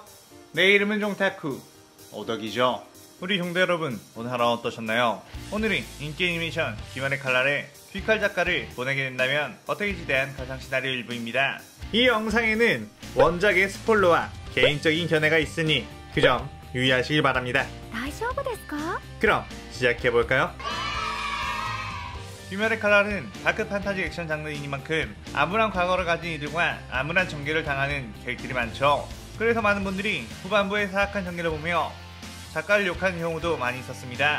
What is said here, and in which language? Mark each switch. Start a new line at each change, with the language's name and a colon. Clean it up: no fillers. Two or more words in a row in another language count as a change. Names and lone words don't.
Korean: 내 이름은 종타쿠 오덕이죠. 우리 종대 여러분, 오늘 하루 어떠셨나요? 오늘은 인기 애니메이션 귀멸의 칼날의 귀칼 작가를 보내게 된다면 어떻게지 대한 가상 시나리오 일부입니다. 이 영상에는 원작의 스포일러와 개인적인 견해가 있으니 그 점 유의하시길 바랍니다.
Japanese: 大丈夫ですか?
Korean: 그럼 시작해볼까요? 귀멸의 칼날은 다크 판타지 액션 장르이니만큼 암울한 과거를 가진 이들과 암울한 전개를 당하는 캐릭터들이 많죠. 그래서 많은 분들이 후반부의 사악한 전개를 보며 작가를 욕하는 경우도 많이 있었습니다.